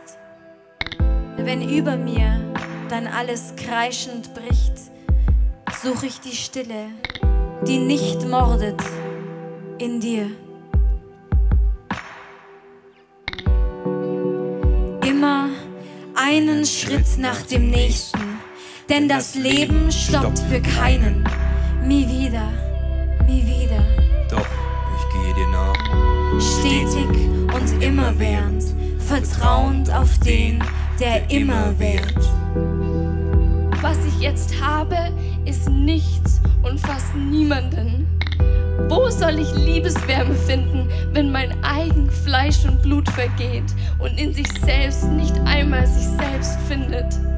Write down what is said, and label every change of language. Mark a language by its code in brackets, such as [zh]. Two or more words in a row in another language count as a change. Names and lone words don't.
[de] Wenn über mir dann alles kreischend bricht, such ich die Stille, die nicht mordet, in dir. Immer einen Schritt nach dem nächsten, denn das Leben stoppt für keinen. [es] Mi vida, mi vida. [de] Doch, ich gehe dir nach. Stetig und immerwährend, vertrauend auf den, der immer währt. Was ich jetzt habe, ist nichts und fast niemanden. Wo soll ich Liebeswärme finden, wenn mein eigen Fleisch und Blut vergeht und in sich selbst nicht einmal sich selbst findet?